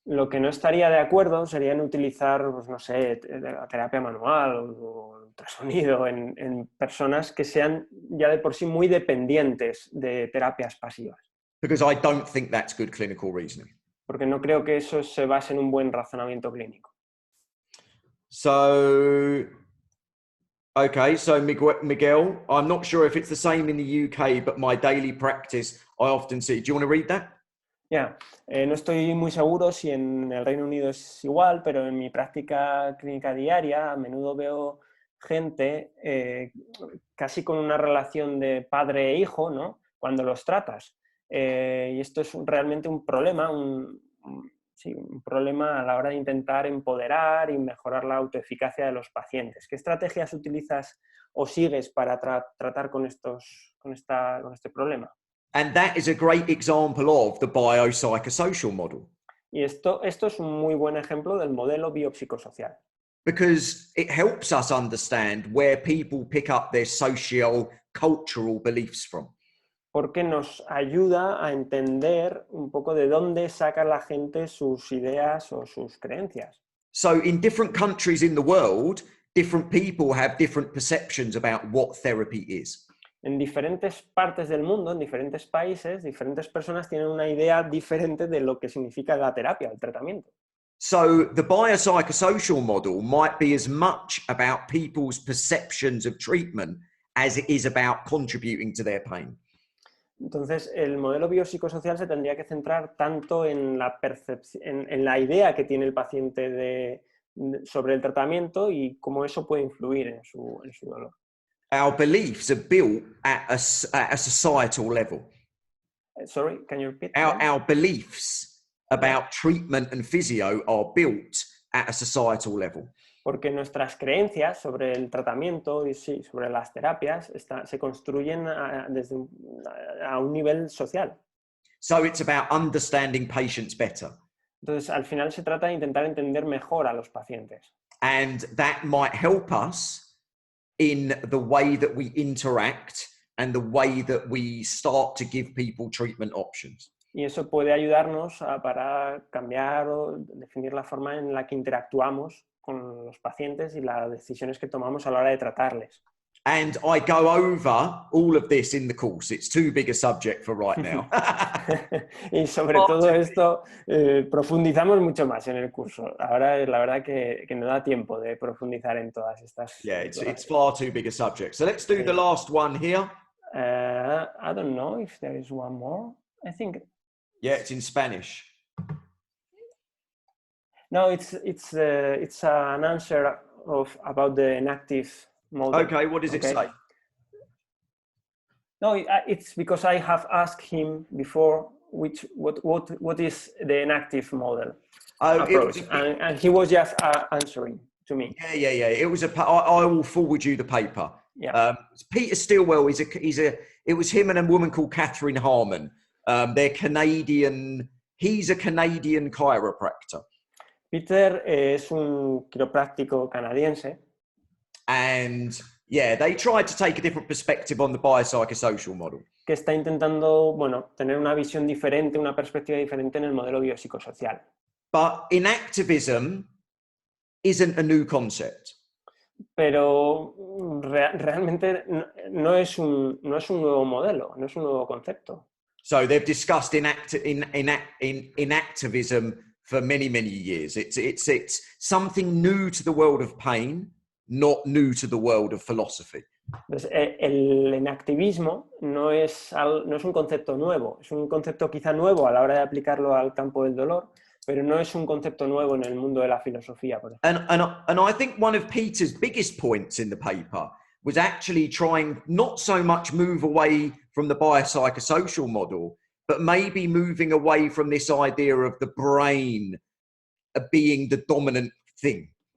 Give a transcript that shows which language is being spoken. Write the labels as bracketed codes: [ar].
[es] Lo que no estaría de acuerdo sería en utilizar, pues no sé, la terapia manual o ultrasonido en personas que sean ya de por sí muy dependientes de terapias pasivas. [en] Because I don't think that's good clinical reasoning. [es] Porque no creo que eso se base en un buen razonamiento clínico. [en] So, okay, so Miguel, I'm not sure if it's the same in the UK, but my daily practice, I often see. Do you want to read that? [es] No estoy muy seguro si en el Reino Unido es igual, pero en mi práctica clínica diaria a menudo veo gente casi con una relación de padre e hijo, ¿no? Cuando los tratas. Y esto es realmente un problema, un problema a la hora de intentar empoderar y mejorar la autoeficacia de los pacientes. ¿Qué estrategias utilizas o sigues para tratar con este problema? [en] And that is a great example of the biopsychosocial model. [es] Y esto es un muy buen ejemplo del modelo biopsicosocial. [en] Because it helps us understand where people pick up their social, cultural beliefs from. [es] Porque nos ayuda a entender un poco de dónde saca la gente sus ideas o sus creencias. [en] So in different countries in the world, different people have different perceptions about what therapy is. [es] En diferentes partes del mundo, en diferentes países, diferentes personas tienen una idea diferente de lo que significa la terapia, el tratamiento. [en] So the biopsychosocial model might be as much about people's perceptions of treatment as it is about contributing to their pain. [es] Entonces, el modelo biopsicosocial se tendría que centrar tanto en la idea que tiene el paciente sobre el tratamiento y cómo eso puede influir en su dolor. [en] Our beliefs are built at a societal level. Sorry, can you repeat? Our beliefs about treatment and physio are built at a societal level. [es] Porque nuestras creencias sobre el tratamiento y sobre las terapias se construyen desde a un nivel social. [en] So it's about understanding patients better. [es] Entonces, al final se trata de intentar entender mejor a los pacientes. [en] And that might help us in the way that we interact and the way that we start to give people treatment options. [es] Y eso puede ayudarnos para cambiar o definir la forma en la que interactuamos con los pacientes y las decisiones que tomamos a la hora de tratarles. [en] And I go over all of this in the course. It's too big a subject for right now. [es] Y sobre todo esto profundizamos mucho más en el curso. Ahora la verdad que no da tiempo de profundizar en todas estas. [en] Yeah, it's far too big a subject. So let's do the last one here. I don't know if there is one more. I think. Yeah, it's in Spanish. No, it's an answer about the inactive model. Okay, what does it say? No, it's because I have asked him before what is the inactive model approach, and he was just answering to me. Yeah. It was I will forward you the paper. Yeah. Peter Stilwell it was him and a woman called Catherine Harmon. They're Canadian. He's a Canadian chiropractor. [es] Peter es un quiropráctico canadiense. [en] And yeah, they tried to take a different perspective on the biopsychosocial model. [es] Que está intentando, tener una visión diferente, una perspectiva diferente en el modelo biopsicosocial. [en] But inactivism isn't a new concept. [es] Pero realmente no es un nuevo modelo, no es un nuevo concepto. [en] So they've discussed inactivism for many, many years. It's something new to the world of pain, not new to the world of philosophy. [es] Entonces, el inactivismo no es un concepto nuevo, es un concepto quizá nuevo a la hora de aplicarlo al campo del dolor, pero no es un concepto nuevo en el mundo de la filosofía, por ejemplo. [en] And I think one of Peter's biggest points in the paper was actually trying not so much move away from the biopsychosocial model, but maybe moving away from this idea of the brain being the dominant thing.